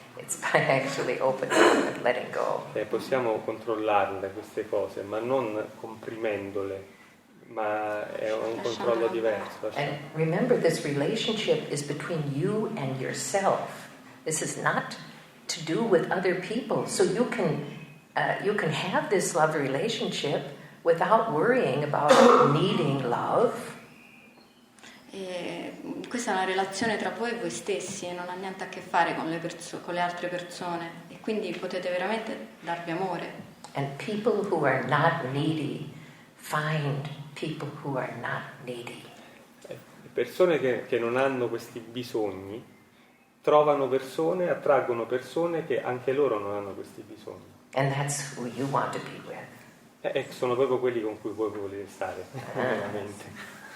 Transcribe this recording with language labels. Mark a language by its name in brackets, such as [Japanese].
[English] It's by actually opening up and letting go. [Italian] Possiamo controllarle queste cose, ma non comprimendole, ma è un controllo diverso. [English] And remember, this relationship is between you and yourself. This is not to do with other people. So you can have this love relationship without worrying about needing love. [Italian] E questa è una relazione tra voi e voi stessi e non ha niente a che fare con le altre persone, e quindi potete veramente darvi amore. [English] And people who are not needy find people who are not needy. [Italian] Le persone che non hanno questi bisogni trovano persone, attraggono persone che anche loro non hanno questi bisogni. [English] And that's who you want to be with. [Italian] E sono proprio quelli con cui voi volete stare, veramente.